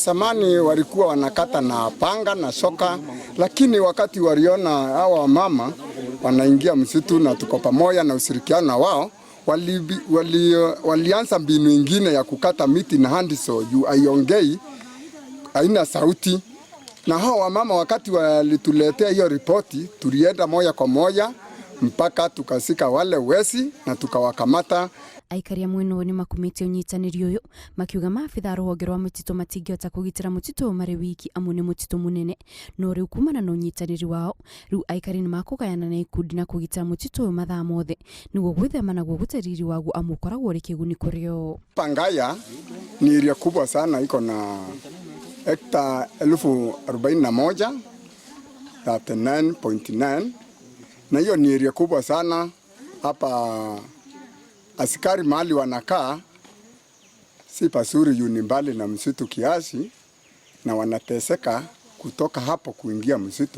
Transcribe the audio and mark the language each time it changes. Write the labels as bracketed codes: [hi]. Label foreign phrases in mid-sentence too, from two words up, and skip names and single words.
[sw] Zamani walikuwa wanakata na panga na shoka, lakini wakati waliona hawa mama wanaingia msitu na tuko pamoja na ushirikiano na wao, walianza mbinu nyingine ya kukata miti na handsaw juu aiongei, haina sauti. Na hao wamama wakati walituletea hiyo ripoti, tulienda moja kwa moja mpaka tukasika wale wezi na tukawakamata. [ki] Aikari amwe no nĩ makumĩte ũnyitanĩri ũyũ makiuga maabitha rũhonge rwa mũtitũ matingĩhota kũgitĩra mũtitũ marĩ wiki amu nĩ mũtitũ mũnene, no rĩu kumana na ũnyitanĩri wao rĩu aikari nĩ makũgayana na ikundi na kũgitĩra mũtitũ ũyũ mathaa mothe nĩguo gwĩthema naguo gũte riri waguo amu ũkoragwo ũrĩ kĩguni kũrĩ o. [sw] Ngaya ni area kubwa sana, iko na hekta 41,041 39.9, na hiyo ni area kubwa sana. Hapa askari mahali wanakaa si pasuri, ni mbali na msitu kiasi, na wanateseka kutoka hapo kuingia msitu.